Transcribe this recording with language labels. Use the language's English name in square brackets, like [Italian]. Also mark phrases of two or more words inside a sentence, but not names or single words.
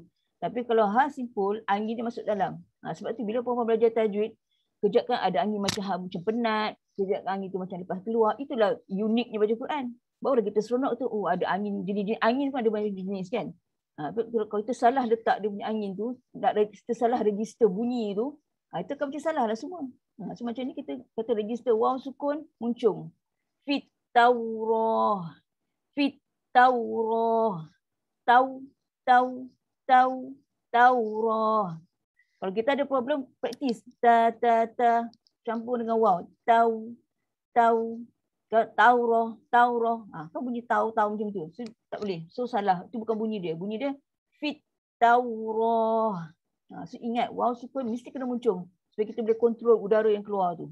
[Malay] Tapi kalau hak simpul, angin dia masuk dalam. Sebab tu bila perempuan belajar tajwid, kejap kan ada angin macam macam penat, kejap angin tu macam lepas keluar. Itulah uniknya baca Quran. Barulah kita seronok tu, ada angin, jenis angin pun ada banyak jenis kan. Kalau kita salah letak dia punya angin tu, kita salah register bunyi tu, itu akan macam salah lah semua. So macam ni kita kata register waw sukun muncung. [Arabic] فِي التَّوْرَاةِ. فِي التَّوْرَاةِ. [Malay] Taurah. Kalau kita ada problem, praktis. Ta campur dengan waw. Taurah. Kau bunyi tahu macam tu. So, tak boleh. So salah. Itu bukan bunyi dia. Bunyi dia [Arabic] فِي التَّوْرَاةِ. [Malay] So ingat, waw sukun mesti kena muncung. Supaya kita boleh kontrol udara yang keluar tu.